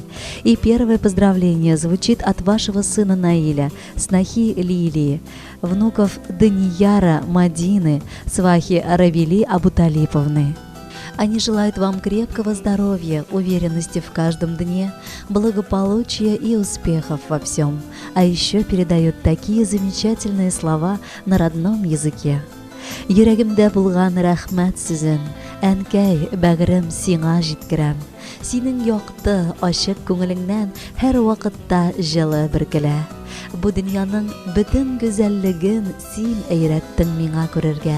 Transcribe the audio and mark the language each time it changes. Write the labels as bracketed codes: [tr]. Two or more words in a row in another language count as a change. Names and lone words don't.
[ru] И первое поздравление звучит от вашего сына Наиля, снохи Лилии, внуков Данияра Мадины, свахи Равили Абуталиповны. Они желают вам крепкого здоровья, уверенности в каждом дне, благополучия и успехов во всем, а еще передают такие замечательные слова на родном языке. [tt] Йөрәгемдә булган рәхмәт сүзен, әнкәй, бәгърем сиңа җиткерәм. Синең якты, ачык күңелеңнән һәр вакытта җылы бөркелә. Бу дөньяның бөтен гүзәллеген син әйрәттең миңа күрергә.